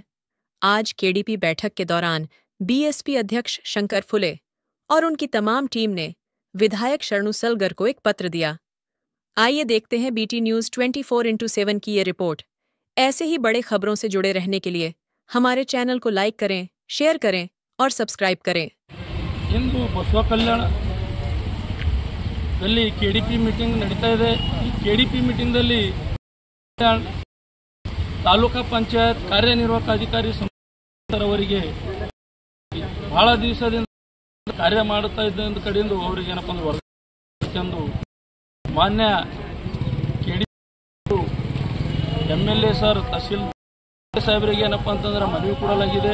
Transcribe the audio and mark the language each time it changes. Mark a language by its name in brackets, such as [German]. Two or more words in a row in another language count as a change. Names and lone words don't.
[Hindi] आज केडीपी बैठक के दौरान बीएसपी अध्यक्ष शंकर फुले और उनकी तमाम टीम ने विधायक शरणु सलगर को एक पत्र दिया। आइए देखते हैं बीटी न्यूज 24x7 की ये रिपोर्ट। ऐसे ही बड़े खबरों से जुड़े रहने के लिए हमारे चैनल को लाइक करें, शेयर करें और सब्सक्राइब करें। [Kannada] ಇಂದು ಬಸವ ಕಲ್ಯಾಣದಲ್ಲಿ ಕೆಡಿಪಿ ಮೀಟಿಂಗ್ ನಡೀತಾ ಇದೆ। ಈ ಕೆಡಿಪಿ ಮೀಟಿಂಗ್ದಲ್ಲಿ ತಾಲೂಕಾ ಪಂಚಾಯತ್ ಕಾರ್ಯನಿರ್ವಾಹಕ ಅಧಿಕಾರಿ ಅವರಿಗೆ ಬಹಳ ದಿವಸದಿಂದ ಕಾರ್ಯ ಮಾಡುತ್ತಾ ಇದ್ದ ಕಡೆಯಿಂದ ಅವರಿಗೆ ಏನಪ್ಪ ಅಂದ್ರೆ ವರದಿ ಮಾನ್ಯ ಕೆಡಿಪಿ ಎಂಎಲ್ಎ ಸರ್ ತಹಸೀಲ್ ಸಾಹೇಬರಿಗೆ ಏನಪ್ಪ ಅಂತಂದ್ರೆ ಮನವಿ ಕೊಡಲಾಗಿದೆ।